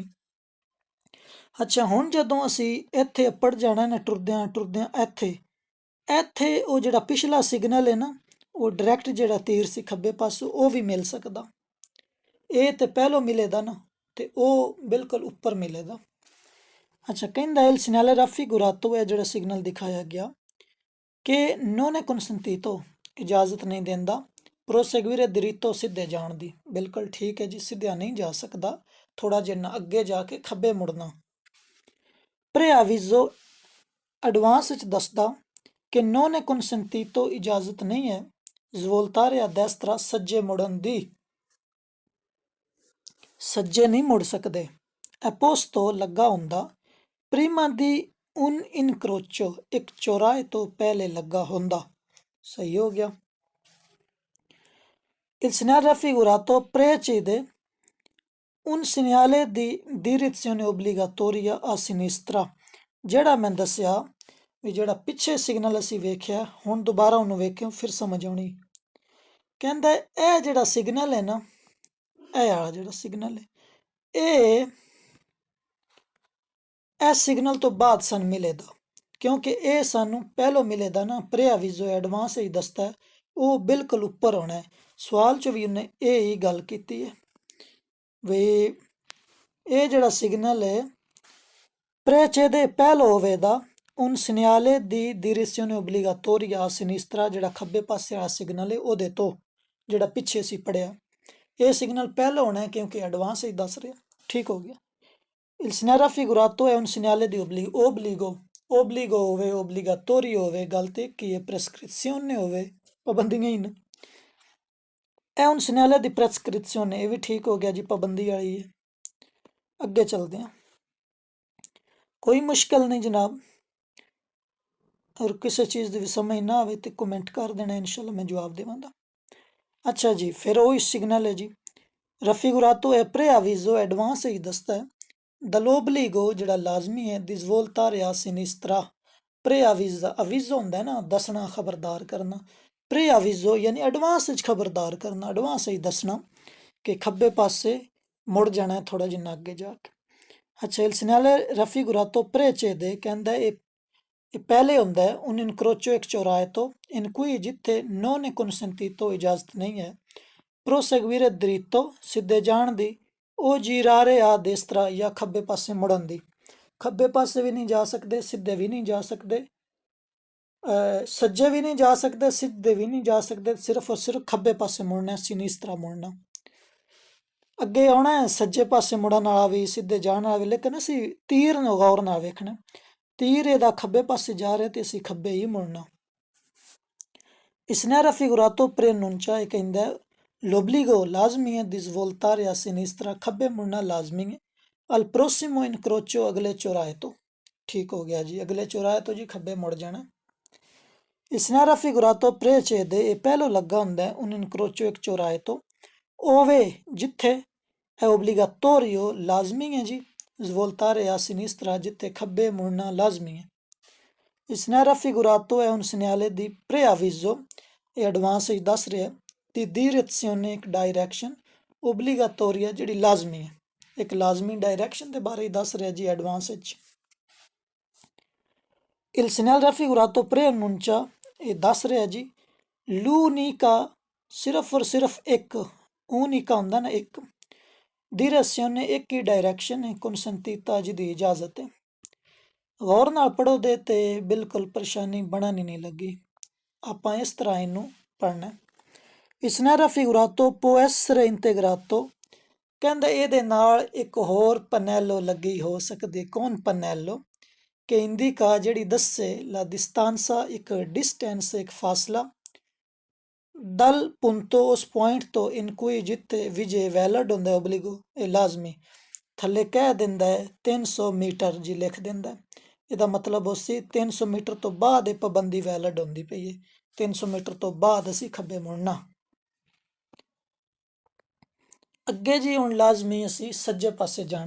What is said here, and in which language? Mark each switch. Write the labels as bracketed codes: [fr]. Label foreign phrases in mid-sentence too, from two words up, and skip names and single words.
[pa] ਅੱਛਾ, ਹੁਣ ਜਦੋਂ ਅਸੀਂ ਇੱਥੇ ਉੱਪਰ ਜਾਣਾ ਨਾ ਟੁਰਦਿਆਂ ਟੁਰਦਿਆਂ ਇੱਥੇ ਇੱਥੇ ਉਹ ਜਿਹੜਾ ਪਿਛਲਾ ਸਿਗਨਲ ਹੈ ਨਾ, ਉਹ ਡਾਇਰੈਕਟ ਜਿਹੜਾ ਤੀਰ ਸੀ ਖੱਬੇ ਪਾਸੋਂ ਉਹ ਵੀ ਮਿਲ ਸਕਦਾ। ਇਹ ਤੇ ਪਹਿਲੋਂ ਮਿਲੇਦਾ ਨਾ, ਤੇ ਉਹ ਬਿਲਕੁਲ ਉੱਪਰ ਮਿਲੇਗਾ। ਅੱਛਾ, ਕਹਿੰਦਾ [it] il segnale raffigurato [pa] ਹੈ ਜਿਹੜਾ ਸਿਗਨਲ ਦਿਖਾਇਆ ਗਿਆ ਕਿ [it] non è consentito [pa] ਇਜਾਜ਼ਤ ਨਹੀਂ ਦਿੰਦਾ [it] proseguire diritto [pa] ਸਿੱਧੇ ਜਾਣ ਦੀ। ਬਿਲਕੁਲ ਠੀਕ ਹੈ ਜੀ, ਸਿੱਧਿਆਂ ਨਹੀਂ ਜਾ ਸਕਦਾ, ਥੋੜਾ ਜਿਹਾ ਅੱਗੇ ਜਾ ਕੇ ਖੱਬੇ ਮੁੜਨਾ। preavviso ਐਡਵਾਂਸ ਵਿੱਚ ਦੱਸਦਾ ਕਿ [it] non è consentito [pa] ਇਜਾਜ਼ਤ ਨਹੀਂ ਹੈ [it] svoltare a destra [pa] ਸੱਜੇ ਮੁੜਨ ਦੀ। ਸੱਜੇ ਨਹੀਂ ਮੁੜ ਸਕਦੇ। ਐਪੋਸਟੋ ਲੱਗਾ ਹੁੰਦਾ [it] prima di un incrocio [pa] ਇੱਕ ਚੌਰਾਹੇ ਤੋਂ ਪਹਿਲੇ ਲੱਗਾ ਹੁੰਦਾ। ਸਹੀ ਹੋ ਗਿਆ। [it] Il segnale raffigurato precede un segnale di direzione obbligatoria a sinistra। [pa] ਜਿਹੜਾ ਮੈਂ ਦੱਸਿਆ ਵੀ ਜਿਹੜਾ ਪਿੱਛੇ ਸਿਗਨਲ ਅਸੀਂ ਵੇਖਿਆ, ਹੁਣ ਦੁਬਾਰਾ ਉਹਨੂੰ ਵੇਖਿਓ ਫਿਰ ਸਮਝ ਆਉਣੀ। ਕਹਿੰਦਾ ਇਹ ਜਿਹੜਾ ਸਿਗਨਲ ਹੈ ਨਾ, ਇਹ ਵਾਲਾ ਜਿਹੜਾ ਸਿਗਨਲ ਹੈ, ਇਹ ਸਿਗਨਲ ਤੋਂ ਬਾਅਦ ਸਾਨੂੰ ਮਿਲੇਗਾ, ਕਿਉਂਕਿ ਇਹ ਸਾਨੂੰ ਪਹਿਲੋਂ ਮਿਲੇਦਾ ਨਾ। preavviso ਐਡਵਾਂਸ ਹੀ ਦੱਸਦਾ ਉਹ ਬਿਲਕੁਲ ਉੱਪਰ ਹੋਣਾ ਹੈ। ਸਵਾਲ 'ਚ ਵੀ ਉਹਨੇ ਇਹ ਹੀ ਗੱਲ ਕੀਤੀ ਹੈ ਵੀ ਇਹ ਜਿਹੜਾ ਸਿਗਨਲ ਹੈ precede ਪਹਿਲੋਂ ਹੋਵੇਗਾ [it] un segnale di direzione obbligatoria a sinistra, [pa] ਜਿਹੜਾ ਖੱਬੇ ਪਾਸੇ ਵਾਲਾ ਸਿਗਨਲ ਹੈ ਉਹਦੇ ਤੋਂ, ਜਿਹੜਾ ਪਿੱਛੇ ਸੀ ਪੜਿਆ। ਇਹ ਸਿਗਨਲ ਪਹਿਲਾਂ ਹੋਣਾ ਹੈ ਕਿਉਂਕਿ ਐਡਵਾਂਸ ਹੀ ਦੱਸ ਰਿਹਾ। ਠੀਕ ਹੋ ਗਿਆ। [it] Il segnale raffigurato è un segnale di obbligo, obbligo [pa] ਹੋਵੇ obbligatorio ਹੋਵੇ, ਗੱਲ ਤੇ ਕੀ ਹੈ, prescrizione ਹੋਵੇ, ਪਾਬੰਦੀਆਂ ਹੀ ਨੇ। [it] è un segnale di prescrizione, [pa] ਇਹ ਵੀ ਠੀਕ ਹੋ ਗਿਆ ਜੀ, ਪਾਬੰਦੀ ਵਾਲੀ ਹੈ। ਅੱਗੇ ਚੱਲਦੇ ਹਾਂ। ਕੋਈ ਮੁਸ਼ਕਿਲ ਨਹੀਂ ਜਨਾਬ, ਔਰ ਕਿਸੇ ਚੀਜ਼ ਦੀ ਵੀ ਸਮਝ ਨਾ ਆਵੇ ਤੇ ਕਮੈਂਟ ਕਰ ਦੇਣਾ, ਇਨਸ਼ਾਅੱਲਾ ਮੈਂ ਜਵਾਬ ਦੇਵਾਂਗਾ। ਅੱਛਾ ਜੀ, ਫਿਰ ਉਹ ਸਿਗਨਲ ਹੈ ਜੀ [it] raffigurato è preavviso [pa] ਐਡਵਾਂਸ ਹੀ ਦੱਸਦਾ ਹੈ dall'obbligo ਜਿਹੜਾ ਲਾਜ਼ਮੀ ਹੈ [it] di svoltare a sinistra। preavviso avviso [pa] ਹੁੰਦਾ ਨਾ ਦੱਸਣਾ, ਖਬਰਦਾਰ ਕਰਨਾ। preavviso ਯਾਨੀ ਐਡਵਾਂਸ ਵਿੱਚ ਖਬਰਦਾਰ ਕਰਨਾ, ਐਡਵਾਂਸ ਹੀ ਦੱਸਣਾ ਕਿ ਖੱਬੇ ਪਾਸੇ ਮੁੜ ਜਾਣਾ ਥੋੜਾ ਜਿਹਾ ਅੱਗੇ ਜਾ ਕੇ। ਅੱਛਾ, [it] il segnale raffigurato precede [pa] ਕਹਿੰਦਾ ਇਹ ਪਹਿਲੇ ਹੁੰਦਾ ਹੈ [it] un incrocio [pa] ਇੱਕ ਚੌਰਾਹੇ ਤੋਂ [it] in cui [pa] ਜਿੱਥੇ [it] non è consentito [pa] ਇਜਾਜ਼ਤ ਨਹੀਂ ਹੈ [it] proseguire diritto [pa] ਸਿੱਧੇ ਜਾਣ ਦੀ ਉਹ [it] girare a destra [pa] ਜਾਂ ਖੱਬੇ ਪਾਸੇ ਮੁੜਨ ਦੀ। ਖੱਬੇ ਪਾਸੇ ਵੀ ਨਹੀਂ ਜਾ ਸਕਦੇ, ਸਿੱਧੇ ਵੀ ਨਹੀਂ ਜਾ ਸਕਦੇ, ਸੱਜੇ ਵੀ ਨਹੀਂ ਜਾ ਸਕਦੇ, ਸਿੱਧੇ ਵੀ ਨਹੀਂ ਜਾ ਸਕਦੇ, ਸਿਰਫ ਔਰ ਸਿਰਫ ਖੱਬੇ ਪਾਸੇ ਮੁੜਨਾ, sinistra ਮੁੜਨਾ। ਅੱਗੇ ਆਉਣਾ ਸੱਜੇ ਪਾਸੇ ਮੁੜਨ ਵਾਲਾ ਵੀ, ਸਿੱਧੇ ਜਾਣ ਵਾਲਾ ਵੀ, ਲੇਕਿਨ ਅਸੀਂ ਤੀਰ ਨੂੰ ਗੌਰ ਨਾਲ ਵੇਖਣਾ। ਤੀਰ ਇਹਦਾ ਖੱਬੇ ਪਾਸੇ ਜਾ ਰਿਹਾ ਤੇ ਅਸੀਂ ਖੱਬੇ ਹੀ ਮੁੜਨਾ। ਇਸ ਨੇ [it] raffigurato preannuncia [pa] ਕਹਿੰਦਾ l'obbligo ਲਾਜ਼ਮੀ ਹੈ [it] di svoltare a sinistra [pa] ਖੱਬੇ ਮੁੜਨਾ ਲਾਜ਼ਮੀ ਹੈ [it] al prossimo incrocio [pa] ਅਗਲੇ ਚੌਰਾਹੇ ਤੋਂ। ਠੀਕ ਹੋ ਗਿਆ ਜੀ, ਅਗਲੇ ਚੌਰਾਹੇ ਤੋਂ ਜੀ ਖੱਬੇ ਮੁੜ ਜਾਣਾ। ਇਸ ਨੇ [it] raffigurato precede [pa] ਇਹ ਪਹਿਲੋਂ ਲੱਗਾ ਹੁੰਦਾ [it] un incrocio [pa] ਇੱਕ ਚੌਰਾਹੇ ਤੋਂ, ove ਜਿੱਥੇ [it] è obbligatorio [pa] ਲਾਜ਼ਮੀ ਹੈ ਜੀ [it] svoltare a sinistra [pa] ਜਿੱਥੇ ਖੱਬੇ ਮੁੜਨਾ ਲਾਜ਼ਮੀ ਹੈ। ਇਸ ਨੇ [it] raffigurato è un segnale di preavviso [pa] ਇਹ ਐਡਵਾਂਸ ਵਿੱਚ ਦੱਸ ਰਿਹਾ ਦੀ direzione ਇੱਕ ਡਾਇਰੈਕਸ਼ਨ ਓਬਲੀਗਾਤੋਰੀਆ ਜਿਹੜੀ ਲਾਜ਼ਮੀ ਹੈ, ਇੱਕ ਲਾਜ਼ਮੀ ਡਾਇਰੈਕਸ਼ਨ ਦੇ ਬਾਰੇ ਦੱਸ ਰਿਹਾ ਜੀ ਐਡਵਾਂਸ ਵਿੱਚ। [it] Il segnale raffigurato preannuncia [pa] ਇਹ ਦੱਸ ਰਿਹਾ ਜੀ l'unica ਸਿਰਫ ਔਰ ਸਿਰਫ ਇੱਕ, ਉਨਿਕਾ ਹੁੰਦਾ ਨਾ ਇੱਕ, direzione ਇੱਕ ਹੀ ਡਾਇਰੈਕਸ਼ਨ ਹੈ, consentita ਜਿਹਦੀ ਇਜਾਜ਼ਤ ਹੈ। ਗੌਰ ਨਾਲ ਪੜ੍ਹੋਦੇ ਤੇ ਬਿਲਕੁਲ ਪਰੇਸ਼ਾਨੀ ਬਣਨ ਹੀ ਨਹੀਂ ਲੱਗੀ। ਆਪਾਂ ਇਸ ਤਰ੍ਹਾਂ ਇਹਨੂੰ ਪੜ੍ਹਨਾ। [it] Il segnale raffigurato può essere integrato, [pa] ਕਹਿੰਦਾ ਇਹਦੇ ਨਾਲ ਇੱਕ ਹੋਰ ਪਨੈਲੋ ਲੱਗੀ ਹੋ ਸਕਦੀ। ਕੌਣ ਪਨੈਲੋ? ਕਿ ਇੰਡੀਕਾ ਜਿਹੜੀ ਦੱਸੇ ਲਾ distanza ਇੱਕ distance ਇੱਕ ਫਾਸਲਾ [it] dal punto [pa] ਉਸ ਪੁਆਇੰਟ ਤੋਂ [it] in cui [pa] ਜਿੱਥੇ ਵਿਜੇ ਵੈਲਿਡ ਹੁੰਦਾ ਓਬਲੀਗੋ ਇਹ ਲਾਜ਼ਮੀ ਥੱਲੇ ਕਹਿ ਦਿੰਦਾ ਹੈ 300 ਮੀਟਰ ਜੀ ਲਿਖ ਦਿੰਦਾ। ਇਹਦਾ ਮਤਲਬ ਉਹ ਸੀ 300 ਮੀਟਰ ਤੋਂ ਬਾਅਦ ਇਹ ਪਾਬੰਦੀ ਵੈਲਿਡ ਹੁੰਦੀ ਪਈ ਹੈ। 300 ਮੀਟਰ ਤੋਂ ਬਾਅਦ ਅਸੀਂ ਖੱਬੇ ਮੁੜਨਾ। ਅੱਗੇ ਜੀ ਹੁਣ ਲਾਜ਼ਮੀ ਅਸੀਂ ਸੱਜੇ ਪਾਸੇ ਜਾਣਾ।